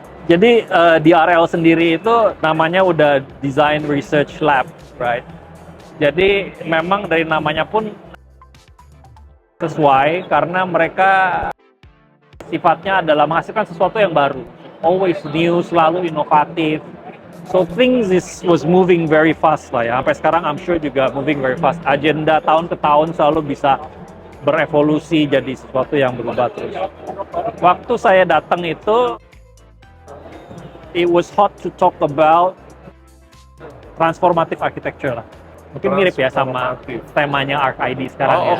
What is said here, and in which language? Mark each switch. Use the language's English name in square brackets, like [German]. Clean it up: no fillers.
[Indonesian] Jadi DRL sendiri itu namanya udah Design Research Lab, right? Jadi memang dari namanya pun sesuai karena mereka sifatnya adalah menghasilkan sesuatu yang baru, [English] always new, [Indonesian] selalu inovatif. [English] So things was moving very fast lah ya. [Indonesian] Sampai sekarang [English] I'm sure juga moving very fast. [Indonesian] Agenda tahun ke tahun selalu bisa berevolusi jadi sesuatu yang berubah terus. Waktu saya datang itu, [English] it was hot to talk about transformative architecture lah. [Indonesian] Mungkin mirip ya sama temanya ArcID sekarang ya.